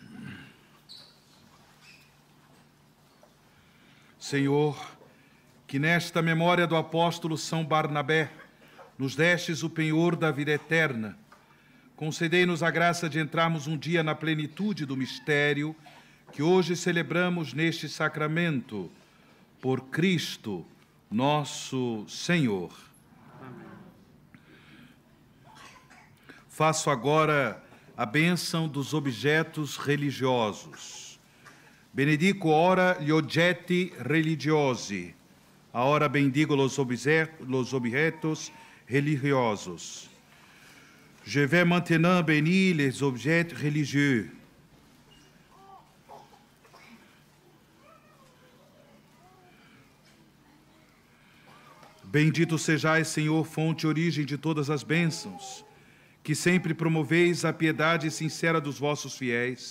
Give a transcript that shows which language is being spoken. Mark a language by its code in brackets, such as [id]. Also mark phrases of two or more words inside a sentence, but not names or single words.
[pt] Senhor, que nesta memória do apóstolo São Barnabé nos destes o penhor da vida eterna, concedei-nos a graça de entrarmos um dia na plenitude do mistério que hoje celebramos neste sacramento, por Cristo, nosso Senhor. Amém. Faço agora a bênção dos objetos religiosos. [it] Benedico ora gli oggetti religiosi. [es] Ora bendigo los objetos religiosos. [fr] Je vais maintenant bénir les objets religieux. [pt] Bendito sejais, Senhor, fonte e origem de todas as bênçãos, que sempre promoveis a piedade sincera dos vossos fiéis.